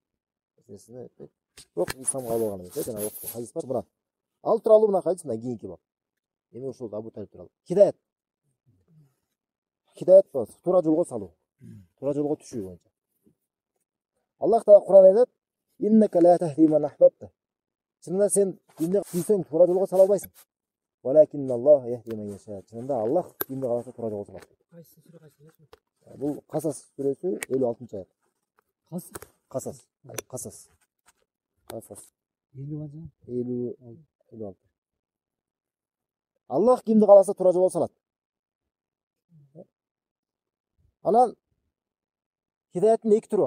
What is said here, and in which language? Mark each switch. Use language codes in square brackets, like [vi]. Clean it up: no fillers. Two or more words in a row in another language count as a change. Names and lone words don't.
[ky] Бирок исламга кабыл алган эмес, жана хадис бар мына. Ал тууралуу мына хадис мына кийинки бап. Эми ошол Абу Талиб тууралуу. Хидаят. Хидаят болот, туура жолго салуу. Туура жолго түшүү боюнча. Аллах Таала Кур'анда айтат: [ar] "إنك لا تهدي من أحببت." [ky] Чынында сен кимди сүйсөң туура жолго сала албайсың. [ar] "ولكن الله يهدي من يشاء." [ky] Чынында Аллах кимди кааласа туура жолго салат. Кайсы сүрө кайсы? Бул Касас сүрөсү 56-аят. Касас. 56. Аллах кимди кааласа туура жолго салат. Анан хидаяттын эки түрү бар.